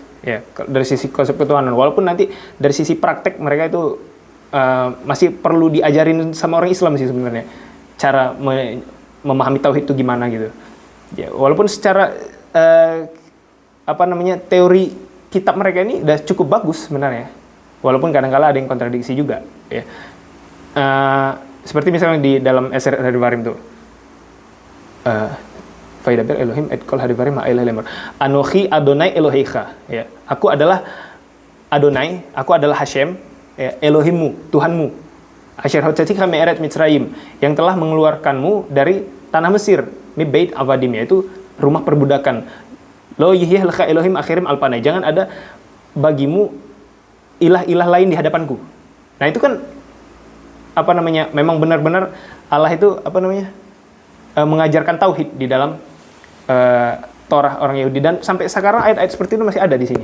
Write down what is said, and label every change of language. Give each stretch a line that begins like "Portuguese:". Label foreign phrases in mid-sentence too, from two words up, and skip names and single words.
Indonesian: Ya, dari sisi konsep ketuhanan, walaupun nanti dari sisi praktek mereka itu masih perlu diajarin sama orang Islam sih sebenarnya cara memahami tauhid itu gimana gitu ya, walaupun secara teori kitab mereka ini udah cukup bagus sebenarnya. Walaupun kadang-kala ada yang kontradiksi juga, ya. Seperti misalnya di dalam Eseret Hadivarim tuh.
Hebrew: וידבר אלוהים את כל הדברים האלה לאמור. אנוכי אדוני אלוהיך,
Indonesian: ya. Aku adalah Adonai, aku adalah Hashem, ya, Elohimmu, Tuhanmu.
Hebrew: אשר הוצאתיך מארץ מצרים,
Indonesian: yang telah mengeluarkanmu dari tanah Mesir.
Hebrew: Ini בית עבדים,
Indonesian: yaitu rumah perbudakan.
Hebrew: לא יהיה לך אלוהים אחרים על פני.
Indonesian: Jangan ada bagimu ilah-ilah lain di hadapanku. Nah itu kan memang benar-benar Allah itu mengajarkan tauhid di dalam Torah orang Yahudi, dan sampai sekarang ayat-ayat seperti itu masih ada di sini.